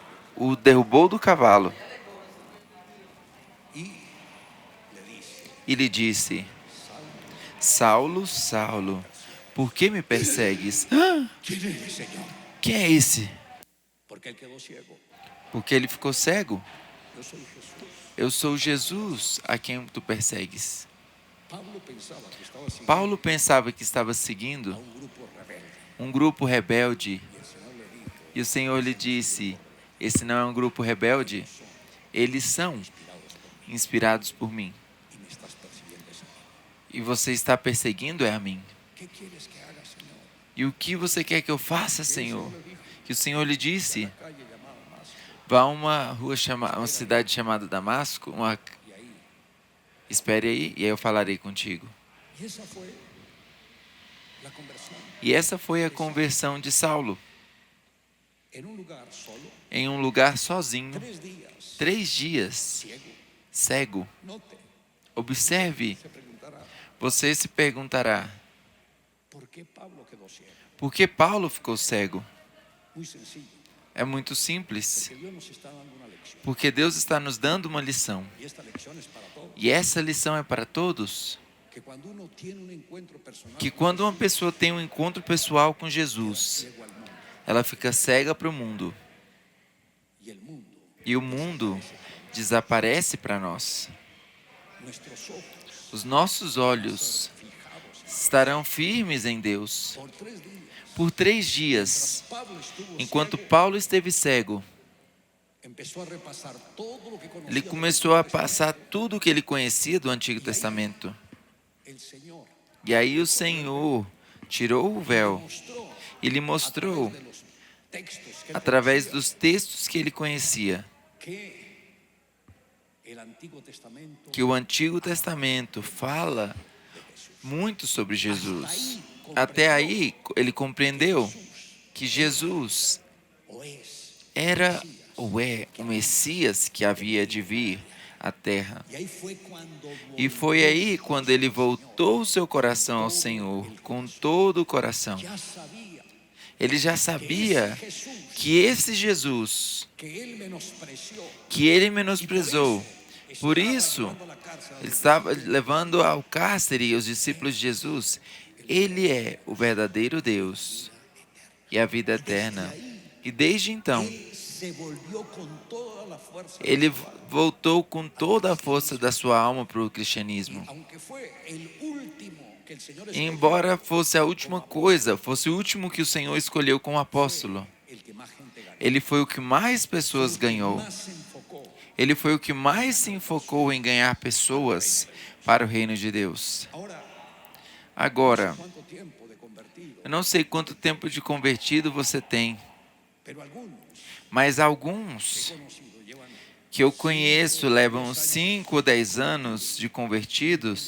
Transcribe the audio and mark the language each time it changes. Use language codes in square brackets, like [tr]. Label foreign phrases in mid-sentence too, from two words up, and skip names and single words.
[pt] o derrubou do cavalo [es] y le dice, [pt] e lhe disse: Saulo, Saulo, por que me persegues? Ah, [es] ¿quién eres, Señor? [pt] quem é esse? [es] Porque él quedó ciego. [pt] Porque ele ficou cego. [es] Yo soy Jesús. [pt] Eu sou Jesus a quem tu persegues. [es] Pablo pensaba que estaba [pt] Paulo pensava que estava seguindo [es] siguiendo a un grupo rebelde. [pt] um grupo rebelde. [es] Y el Señor le dijo, [pt] E o Senhor lhe disse: esse não é um grupo rebelde? Eles são inspirados por mim. [es] y me estás persiguiendo es a mí. [pt] E você está perseguindo é a mim. [es] ¿Qué quieres que haga, Señor? [pt] E o que você quer que eu faça, Senhor? Que o Senhor lhe disse: [es] Calle llamada Damasco. [pt] vá a uma cidade chamada Damasco. [es] Y ahí. [pt] Espere aí, e aí eu falarei contigo. [es] Y esa fue la conversión. [pt] E essa foi a conversão de Saulo. [es] En un lugar solo, [pt] Em um lugar sozinho, [es] 3 días, [pt] 3 dias, [es] ciego. [pt] cego. [es] Note, [pt] Observe, [es] se preguntará, [pt] você se perguntará: [es] ¿por qué Pablo quedó ciego? [pt] por que Paulo ficou cego? [es] Muy sencillo, [pt] É muito simples. [es] porque Dios nos está dando una lección. [pt] Porque Deus está nos dando uma lição. [es] Y esta lección es para todos. [pt] E essa lição é para todos. [es] Que cuando uno tiene un encuentro personal, [pt] Que quando uma pessoa tem um encontro pessoal com Jesus, [es] ciego al mundo, [pt] ela fica cega para o mundo. [es] y el mundo, [pt] E o mundo desaparece para nós. [es] nuestros ojos [pt] Os nossos olhos [es] fijados [pt] estarão firmes em Deus. [es] por 3 días. [pt] Por 3 dias, [es] Pablo estuvo [pt] enquanto [es] ciego, [pt] Paulo esteve cego, [es] empezó a repasar todo lo que conocía [pt] ele [es] del [pt] começou a [es] Antiguo [pt] passar tudo o que ele conhecia do Antigo Testamento. [es] Testamento. El Señor [pt] E aí o Senhor tirou o véu [es] mostró [pt] e lhe mostrou, [es] de los textos que él [pt] através [es] conocía, [pt] dos textos que ele conhecia, [es] que el Antiguo Testamento [pt] que o Antigo Testamento fala muito sobre Jesus. Até aí, ele compreendeu que Jesus [es] o es [pt] era ou é o Messias que havia de vir a terra. [es] Y ahí fue cuando [pt] E foi aí quando ele voltou o seu coração ao Senhor, com todo o coração. [es] ya sabía [pt] Ele já sabia que esse Jesus, [es] que él menospreció. [pt] que ele menosprezou, por isso [es] Llevando a la cárcel a [pt] ele estava levando ao cárcere os discípulos de Jesus. Ele é o verdadeiro Deus e a vida eterna. E desde então, [es] él se volvió con toda la fuerza. [pt] ele voltou com toda a força da sua alma para o cristianismo. [es] Aunque fue el último que el Señor escogió, [pt] Embora fosse a última coisa, fosse o último que o Senhor escolheu como apóstolo, [es] el que más gente ganó, [pt] ele foi o que mais pessoas ganhou. [es] más se enfocó. [pt] Ele foi o que mais se enfocou em ganhar pessoas para o reino de Deus. [es] Ahora, [pt] Agora, [es] ¿cuánto tiempo de convertido? [pt] eu não sei quanto tempo de convertido você tem, [es] Pero algunos [pt] mas alguns [es] conocidos llevan [pt] que eu conheço levam 5 ou 10 anos de convertidos